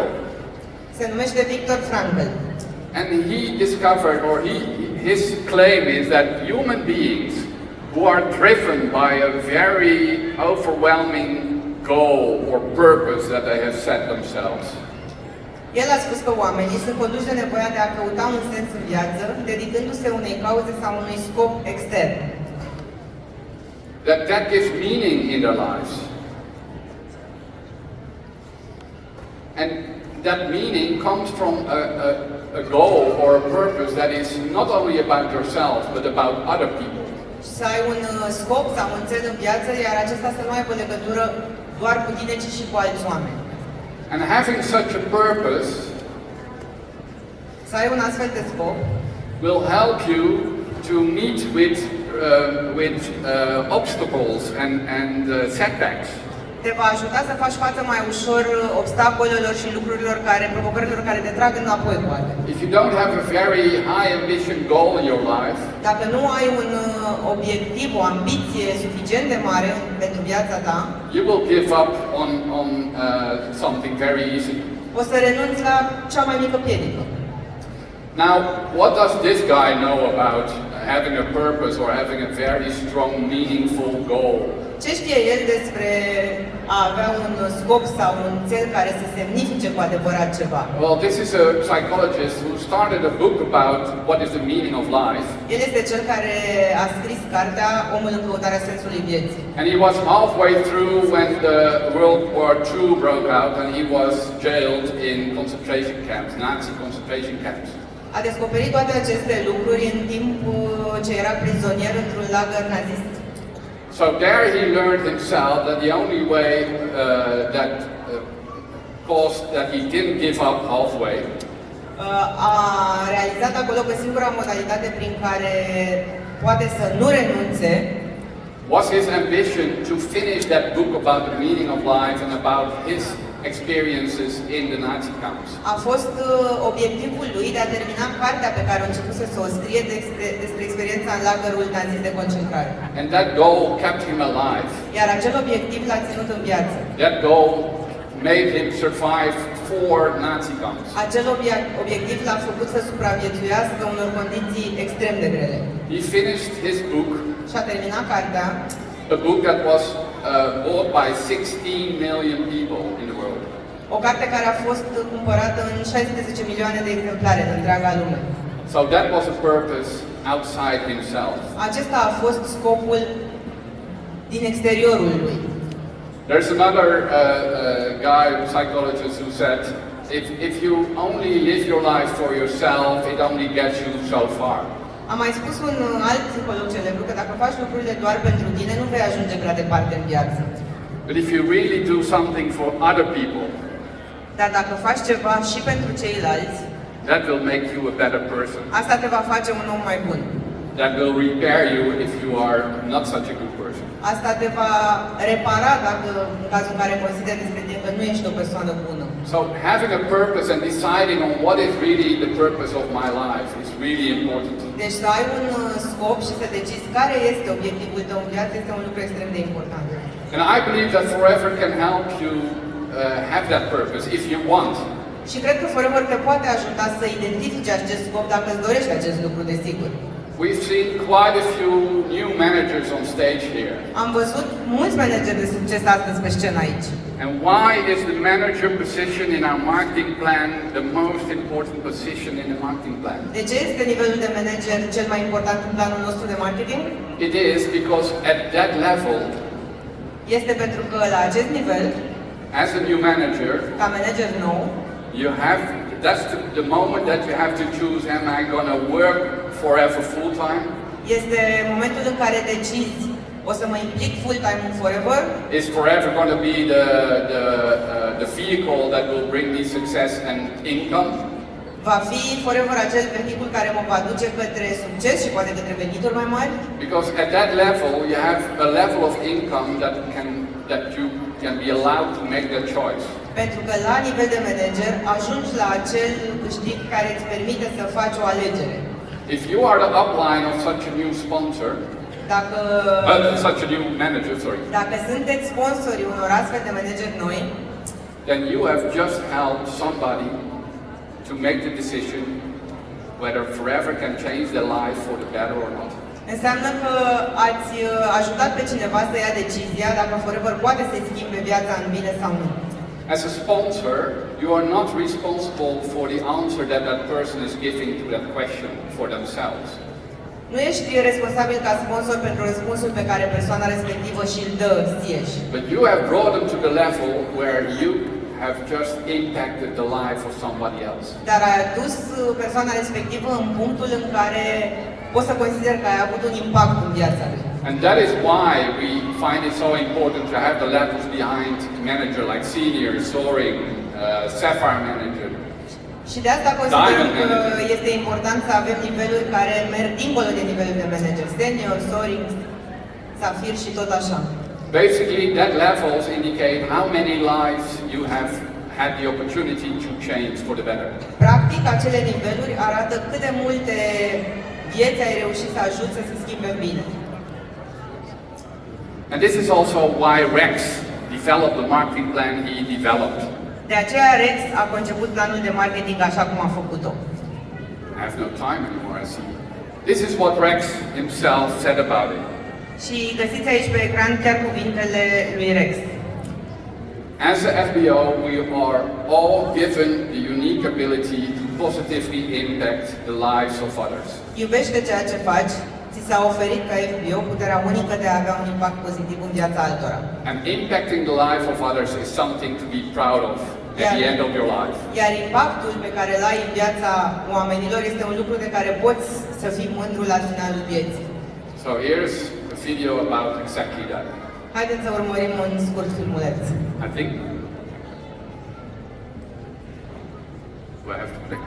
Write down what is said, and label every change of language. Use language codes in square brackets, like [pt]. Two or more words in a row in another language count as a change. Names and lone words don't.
[ro] Se numește Viktor Frankl. [en] And he discovered, or his claim is that human beings who are driven by a very overwhelming goal or purpose that they have set themselves, [ro] El a spus că oamenii sunt conduși de nevoia de a căuta un sens în viață, dedicându-se unei cauze sau unui scop extern. [en] that gives meaning in their lives. And that meaning comes from a goal or a purpose that is not only about yourself, but about other people. [ro] Să ai un scop sau un cel în viață, iar acesta să nu aibă legătură doar cu tine, ci și cu alți oameni. [en] And having such a purpose [ro] Să ai un astfel de scop [en] will help you to meet with obstacles and setbacks. [ro] te va ajuta să faci față mai ușor obstacolelor și provocărilor care te trag înapoi, poate. [en] If you don't have a very high ambition goal in your life, [ro] Dacă nu ai un obiectiv, o ambiție suficient de mare pentru viața ta, [en] you will give up on something very easily. [ro] o să renunți la cea mai mică piedică. [en] Now, what does this guy know about having a purpose or having a very strong, meaningful goal? [ro] Ce știe el despre a avea un scop sau un cel care să semnifice cu adevărat ceva? [en] Well, this is a psychologist who started a book about what is the meaning of life. [ro] El este cel care a scris cartea Omul în căutarea sensului vieții. [en] And he was halfway through when the World War II broke out and he was jailed in concentration camps, Nazi concentration camps. [ro] A descoperit toate aceste lucruri în timp ce era prizonier într-un lagăr nazist. [en] So there he learned himself that the only way caused that he didn't give up halfway [ro] A realizat acolo că singura modalitate prin care poate să nu renunțe [en] was his ambition to finish that book about the meaning of life and about his experiences in the Nazi camps. [ro] a fost obiectivul lui de a termina cartea pe care a început să o scrie despre experiența în lagărul nazist de concentrare. [en] And that goal kept him alive. [ro] Iar acel obiectiv l-a ținut în viață. [en] That goal made him survive 4 Nazi camps. [ro] Acel obiectiv l-a făcut să supraviețuiască unor condiții extrem de grele. [en] He finished his book, [ro] Și a terminat cartea, [en] a book that was bought by 16 million people in the world. [ro] o carte care a fost cumpărată în 16 milioane de exemplare în întreaga lume. [en] So that was a purpose outside himself. [ro] Acesta a fost scopul din exteriorul lui. [en] There's another guy, psychologist, who said, if you only live your life for yourself, it only gets you so far. [ro] Am mai spus un alt psiholog celebru că dacă faci lucrurile doar pentru tine, nu vei ajunge prea departe în viață. [en] But if you really do something for other people, [ro] Dar dacă faci ceva și pentru ceilalți, [en] that will make you a better person. [ro] asta te va face un om mai bun. [en] That will repair you if you are not such a good person. [ro] Asta te va repara dacă, în cazul în care consideri despre tine că nu ești o persoană bună. [en] So having a purpose and deciding on what is really the purpose of my life is really important. [ro] Deci să ai un scop și să decizi care este obiectivul tău în viață este un lucru extrem de important. [en] And I believe that Forever can help you have that purpose if you want. [ro] Și cred că Forever te poate ajuta să identifici acest scop dacă îți dorești acest lucru, desigur. [en] We've seen quite a few new managers on stage here. [ro] Am văzut mulți manageri de succes astăzi pe scenă aici. [en] And why is the manager position in our marketing plan the most important position in the marketing plan? [ro] De ce este nivelul de manager cel mai important în planul nostru de marketing? [en] It is because at that level, [ro] Este pentru că la acest nivel, [en] as a new manager, [ro] ca manager nou, [en] that's the moment that you have to choose, am I going to work forever full time? [ro] este momentul în care decizi, o să mă implic full-time în Forever? [en] Is forever going to be the vehicle that will bring me success and income? [ro] Va fi Forever acel vehicul care mă va duce către succes și poate către venituri mai mari? [en] Because at that level, you have a level of income that you can be allowed to make that choice. [ro] Pentru că la nivel de manager ajungi la acel câștig care îți permite să faci o alegere. [en] If you are the upline of such a new sponsor, such a new manager, sorry, [ro] Dacă sunteți sponsorii unor astfel de manageri noi, [en] then you have just helped somebody to make the decision whether Forever can change their life for the better or not. [ro] înseamnă că ați ajutat pe cineva să ia decizia dacă Forever poate să-i schimbe viața în bine sau nu. [en] As a sponsor, you are not responsible for the answer that that person is giving to that question for themselves. [ro] Nu ești responsabil ca sponsor pentru răspunsul pe care persoana respectivă și-l dă sieși. [en] But you have brought them to the level where you have just impacted the life of somebody else. [ro] Dar ai adus persoana respectivă în punctul în care poți să consideri că ai avut un impact în viața lui. [en] And that is why we find it so important to have the levels behind manager like senior, soaring, sapphire manager. [ro] Și de asta considerăm că este important să avem niveluri care merg dincolo de nivelul de manager, senior, soaring, safir și tot așa. [en] Basically, that levels indicate how many lives you have had the opportunity to change for the better. [ro] Practic, acele niveluri arată cât de multe vieți ai reușit să ajuți să se schimbe în bine. [en] And this is also why Rex developed the marketing plan he developed. [ro] De aceea Rex a conceput planul de marketing așa cum a făcut-o. [en] I have no time anymore, I see. This is what Rex himself said about it. [ro] Și găsiți aici pe ecran chiar cuvintele lui Rex. [en] As a FBO, we are all given the unique ability to positively impact the lives of others. [ro] Iubește ceea ce faci, ți s-a oferit ca FBO puterea unică de a avea un impact pozitiv în viața altora. [en] And impacting the life of others is something to be proud of at the end of your life. [ro] Iar impactul pe care îl ai în viața oamenilor este un lucru de care poți să fii mândru la finalul vieții. [en] So here's a video about exactly that. [ro] Haideți să urmărim un scurt filmuleț. [en] I think. Do I have to click?